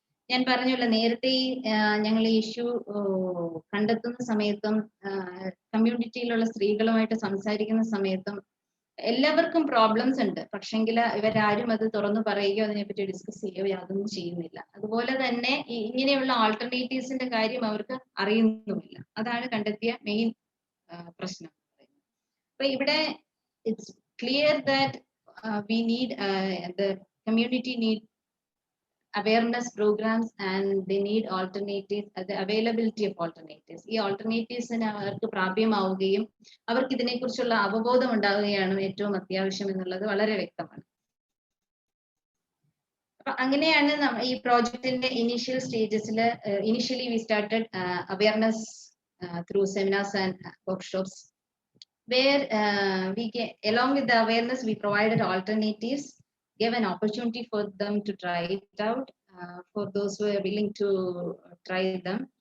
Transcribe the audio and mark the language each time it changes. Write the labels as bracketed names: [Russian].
[Malayalam] ഞാൻ പറഞ്ഞല്ലോ നേരത്തെ ഞങ്ങൾ ഈ ഇഷ്യൂ കണ്ടെത്തുന്ന സമയത്തും കമ്മ്യൂണിറ്റിയിലുള്ള സ്ത്രീകളുമായിട്ട് സംസാരിക്കുന്ന സമയത്തും എല്ലാവർക്കും പ്രോബ്ലംസ് ഉണ്ട്, പക്ഷെങ്കിൽ ഇവരാരും അത് തുറന്നു പറയുകയോ അതിനെപ്പറ്റി ഡിസ്കസ് ചെയ്യുകയോ യാതൊന്നും ചെയ്യുന്നില്ല. അതുപോലെ തന്നെ ഇങ്ങനെയുള്ള ആൾട്ടർനേറ്റീവ്സിന്റെ കാര്യം അവർക്ക് അറിയുന്നുമില്ല. അതാണ് കണ്ടെത്തിയ മെയിൻ പ്രശ്നം. അപ്പൊ ഇവിടെ [English] It's clear that we need community need awareness programs and they need alternatives, the availability of alternatives. [Malayalam] ഈ alternatives-ന് അവർക്ക് പ്രാപ്യമാവുകയും അവർക്ക് ഇതിനെക്കുറിച്ചുള്ള അവബോധം ഉണ്ടാവുകയാണ് ഏറ്റവും അത്യാവശ്യം എന്നുള്ളത് വളരെ വ്യക്തമാണ്. അപ്പൊ അങ്ങനെയാണ് ഈ പ്രോജക്റ്റിന്റെ initial സ്റ്റേജസിൽ [English] initially we started awareness through seminars and workshops where along with the awareness we provided alternatives, gave an opportunity for them to try it out, for those who are willing to try them,